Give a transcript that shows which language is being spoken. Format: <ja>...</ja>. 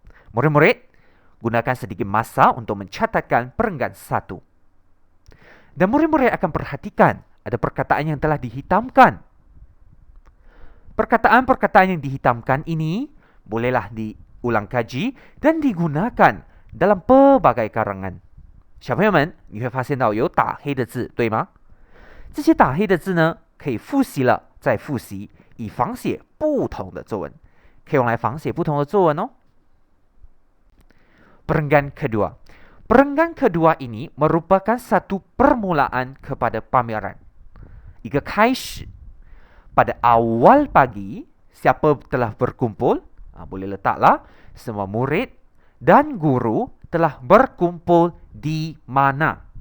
<ms>Murid-murid, gunakan sedikit masa untuk mencatatkan perenggan 1. Dan murid-murid akan perhatikan ada perkataan yang telah dihitamkan. Perkataan-perkataan yang dihitamkan ini bolehlah diulang kaji dan digunakan dalam pelbagai karangan.</ms> <zh>小朋友们，你会发现到有打黑的字，对吗？这些打黑的字呢，可以复习了再复习，以仿写不同的作文，可以用来仿写不同的作文哦。</zh> <ms>Perenggan kedua. Perenggan kedua ini merupakan satu permulaan kepada pameran.</ms> <zh>一个开始.</zh> <ms>Pada awal pagi, siapa telah berkumpul? Boleh letaklah semua murid dan guru telah berkumpul di mana?</ms>